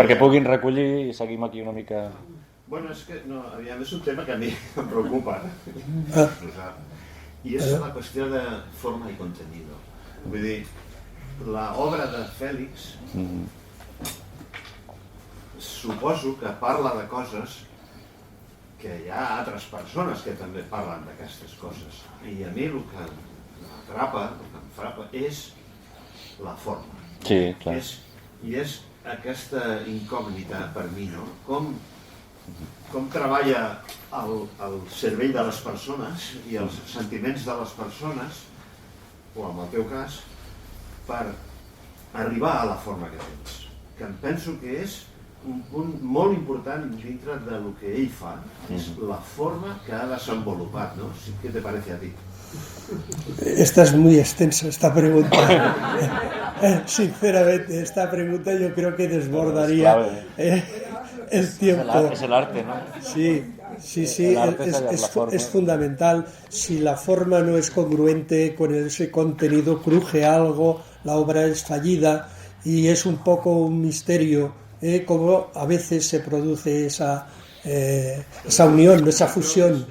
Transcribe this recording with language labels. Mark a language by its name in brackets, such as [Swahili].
[Catalan] Perquè puguin recollir i seguim aquí una mica... [Spanish] Bueno, es que no, es un tema que a mí me preocupa. Y es la cuestión de forma y contenido. [Catalan] Vull dir, la obra de Fèlix suposo que parla de coses que hi ha altres persones que també parlen d'aquestes coses. I a mi el que m'atrapa, el que em frapa, és la forma. Sí, clar. I és aquesta incògnita per mi, no? Com treballa el cervell de les persones i els sentiments de les persones, o en el teu cas, per arribar a la forma que tens. Que em penso que és un punt molt important dintre del que ell fa, és la forma que ha desenvolupat, ¿no? [Spanish] ¿Qué te parece a ti? Esta es muy extensa, esta pregunta. Sinceramente, esta pregunta yo creo que desbordaría el tiempo. Es el arte, ¿no? Sí, El arte es hallar la forma. es fundamental. Si la forma no es congruente con ese contenido, cruje algo, la obra es fallida y es un poco un misterio cómo a veces se produce esa unión, esa fusión.